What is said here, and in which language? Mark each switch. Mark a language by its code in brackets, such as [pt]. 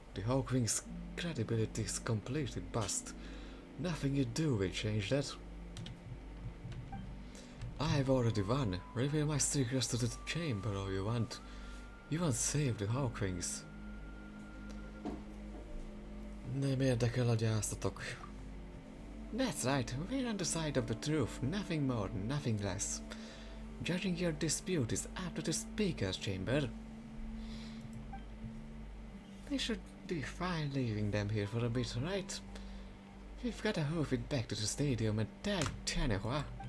[en] The Hawkwing's credibility is completely bust. Nothing you do will change that. I've already won. Reveal my secrets to the chamber all you want. You won't save the Hawkwings. [hu] Nem érdekel a gyásztatok. [en] That's right, we're on the side of the truth, nothing more, nothing less. Judging your dispute is up to the speaker's chamber. We should be fine leaving them here for a bit, right? We've got to hoof it back to the stadium and tag Chanehua.